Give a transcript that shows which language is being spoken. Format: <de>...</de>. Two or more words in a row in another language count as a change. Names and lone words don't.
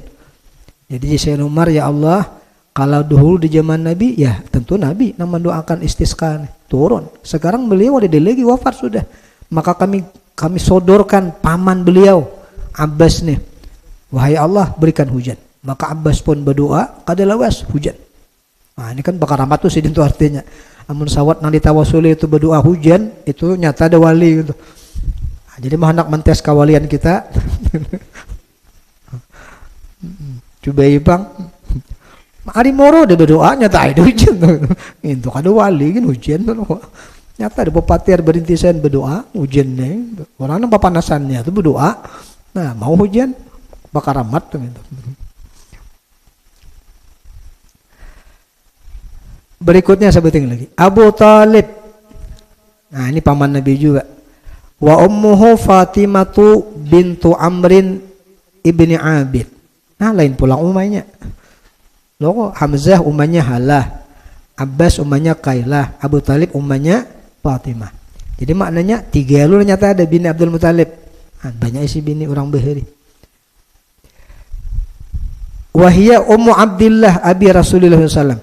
<bjn>Jadi Sayyidina Umar,</bjn> <ar>ya Allah,</ar> <bjn>kalau dahulu di zaman Nabi, ya tentu Nabi nang mendoakan istisqa turun. Sekarang beliau ada lagi wafat sudah. Maka kami sodorkan paman beliau Abbas nih, wahai Allah berikan hujan. Maka Abbas pun berdoa, kada lawas hujan. Nah ini kan bakar rahmat tuh itu artinya. Amun sawat nang ditawasuli itu berdoa hujan, itu nyata ada wali gitu. Nah, jadi mah hendak mentes kawalian kita. Coba bang, hari moro dia berdoa nyata ada hujan. Itu kada wali kan hujan tuh. Nyata ada pepatir berintisan berdoa hujan nih. Orang nang papanasannya tuh berdoa. Nah mau hujan bakar rahmat tuh gitu. Berikutnya sebutin lagi Abu Talib. Nah ini paman Nabi juga.</bjn> <ar>Wa ummuhu Fatimatu bintu Amrin ibni Abid.</ar> <bjn>Nah lain pula umahnya. Loh Hamzah umahnya Halah, Abbas umahnya Kailah, Abu Talib umahnya Fatimah. Jadi maknanya tiga lu nyata ada bini Abdul Muttalib. Nah, banyak isi bini orang Bahari.</bjn> <ar>Wahia ummu Abdillah abi Rasulullah SAW.</ar>